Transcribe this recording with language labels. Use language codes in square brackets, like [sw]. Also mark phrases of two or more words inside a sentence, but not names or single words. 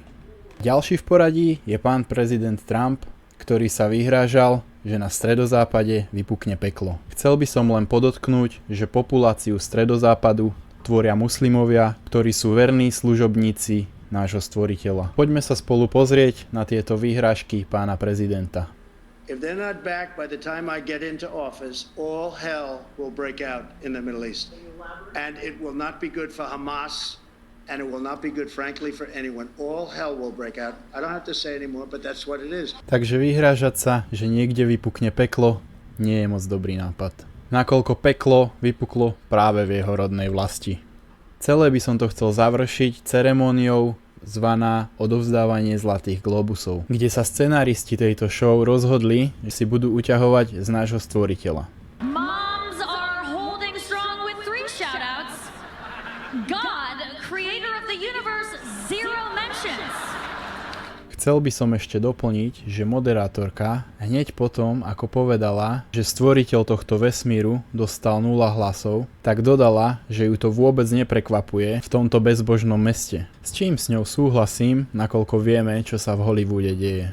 [sk] Ďalší v poradí je pán prezident Trump, ktorý sa vyhrážal, že na stredozápade vypukne peklo. Chcel by som len podotknúť, že populáciu stredozápadu tvoria muslimovia, ktorí sú verní služobníci nášho stvoriteľa. Poďme sa spolu pozrieť na tieto vyhrážky pána prezidenta. [en] If they're not back by the time I get into office, all hell will break out in the Middle East. And it will not be good for Hamas, and it will not be good, frankly, for anyone. All hell will break out. I don't have to say anymore, but that's what it is. [sk] Takže vyhrážať sa, že niekde vypukne peklo, nie je moc dobrý nápad. Nakoľko peklo vypuklo práve v jeho rodnej vlasti. Celé by som to chcel završiť ceremóniou zvaná odovzdávanie zlatých globusov, kde sa scenáristi tejto show rozhodli, že si budú uťahovať z nášho stvoriteľa. [en] Moms are holding strong with 3 shout-outs. God, creator of the universe, 0 mentions. [sk] Chcel by som ešte doplniť, že moderátorka hneď potom, ako povedala, že stvoriteľ tohto vesmíru dostal 0 hlasov, tak dodala, že ju to vôbec neprekvapuje v tomto bezbožnom meste. S čím s ňou súhlasím, nakoľko vieme, čo sa v Hollywoode deje.